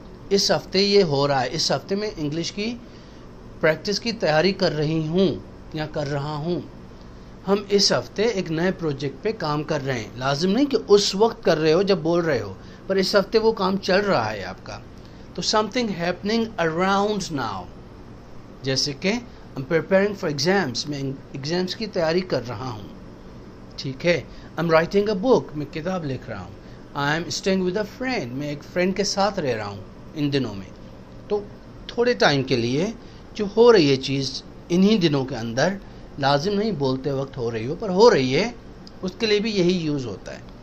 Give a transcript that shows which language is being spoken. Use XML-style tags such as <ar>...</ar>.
<ur>اس ہفتے یہ ہو رہا ہے. اس ہفتے میں انگلش کی پریکٹس کی تیاری کر رہی ہوں یا کر رہا ہوں. ہم اس ہفتے ایک نئے پروجیکٹ پہ کام کر رہے ہیں. لازم نہیں کہ اس وقت کر رہے ہو جب بول رہے ہو، پر اس ہفتے وہ کام چل رہا ہے آپ کا. تو</ur> <en>something happening around now.</en> <ur>جیسے کہ</ur> <en>I'm preparing for exams،</en> <ur>میں ایگزامس کی تیاری کر رہا ہوں. ٹھیک ہے.</ur> <en>I'm writing a book،</en> <ur>میں کتاب لکھ رہا ہوں.</ur> <en>I'm staying with a friend،</en> <ur>میں ایک فرینڈ کے ساتھ رہ رہا ہوں ان دنوں میں. تو تھوڑے ٹائم کے لیے جو ہو رہی ہے چیز انہی دنوں کے اندر، لازم نہیں بولتے وقت ہو رہی ہو پر ہو رہی ہے، اس کے لیے بھی یہی یوز ہوتا ہے.</ur>